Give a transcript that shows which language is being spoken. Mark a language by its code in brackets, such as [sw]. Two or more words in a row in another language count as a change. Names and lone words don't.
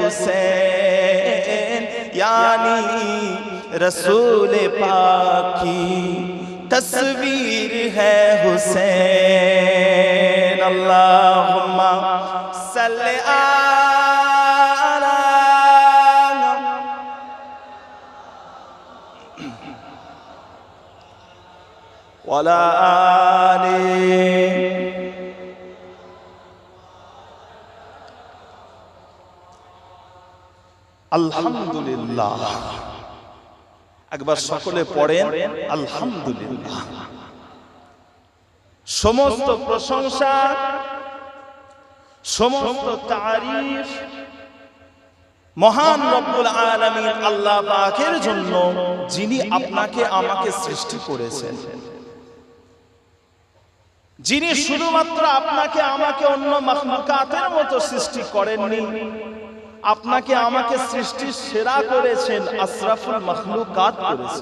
[ur] حسین، یعنی رسول پاک کی تصویر ہے حسین، [ar] اللہم صلی وعلی آلہ۔ [bn] আলহামদুলিল্লাহ, একবার সকলে পড়েন আলহামদুলিল্লাহ। সমস্ত প্রশংসা, সমস্ত তারিফ মহান রব্বুল আলামিন আল্লাহ পাকের জন্য, যিনি আপনাকে আমাকে সৃষ্টি করেছেন, যিনি শুধুমাত্র আপনাকে আমাকে অন্য মাখলুকাতের মতো সৃষ্টি করেননি, আপনাকে আমাকে সৃষ্টির সেরা করেছেন, আশরাফুল মাখলুকাত করেছেন।